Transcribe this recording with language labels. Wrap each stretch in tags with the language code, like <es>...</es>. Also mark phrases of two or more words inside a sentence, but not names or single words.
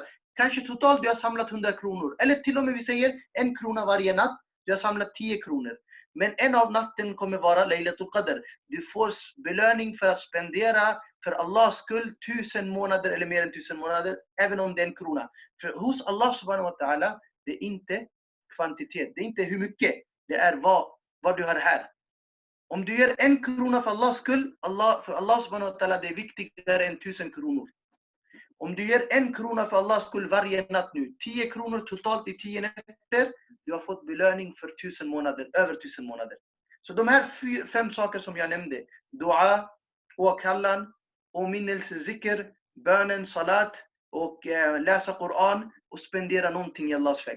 <sv>Kanske totalt du har samlat 100 kronor. Eller till och med vi säger 1 krona varje natt. Du har samlat 10 kronor. Men en av natten kommer vara Laylatulqadr. Du får belöning för att spendera för Allahs skull 1000 månader eller mer än 1000 månader. Även om det är 1 krona. För hos Allah</sv> <ar>سبحانه وتعالى,</ar> <sv>det är inte kvantitet. Det är inte hur mycket. Det är vad du har här. Om du gör 1 krona för Allahs skull, för Allah</sv> <ar>سبحانه وتعالى,</ar> <sv>det är viktigare än 1000 kronor. Om du gör 1 krona för Allahs skull varje natt nu, 10 kronor totalt i 10 nätter, du har fått belöning för 1000 månader, över 1000 månader. Så de här 5 saker som jag nämnde, dua, åkallan, åminnelse, zikr, bönen, salat och läsa Koran och spendera någonting i Allahs väg.</sv>